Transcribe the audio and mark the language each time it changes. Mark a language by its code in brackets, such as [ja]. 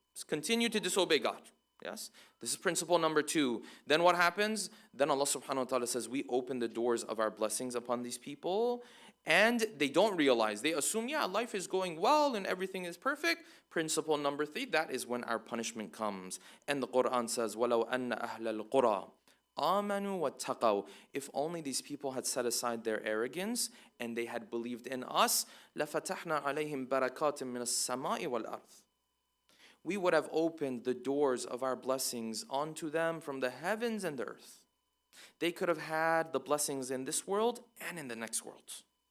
[en] Just continue to disobey God. Yes? This is principle number two. Then what happens? Then Allah subhanahu wa ta'ala says, we open the doors of our blessings upon these people. And they don't realize. They assume, yeah, life is going well and everything is perfect. Principle number three, that is when our punishment comes. And the Quran says, [ar] وَلَوْ أَنَّ أَهْلَ الْقُرَىٰ آمَنُوا وَاتَّقَوْا. [en] If only these people had set aside their arrogance and they had believed in us, [ar] لَفَتَحْنَا عَلَيْهِمْ بَرَكَاتٍ مِّنَ السَّمَاءِ وَالْأَرْضِ. [en] We would have opened the doors of our blessings onto them from the heavens and the earth. They could have had the blessings in this world and in the next world.